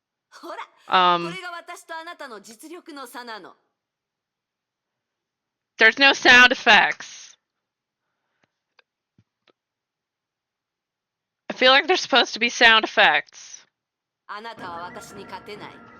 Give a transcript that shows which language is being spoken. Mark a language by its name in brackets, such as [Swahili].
[Japanese] ほら、これが私とあなたの実力の差なの。 [English] There's no sound effects. I feel like there's supposed to be sound effects. [Japanese] あなたは私に勝てない。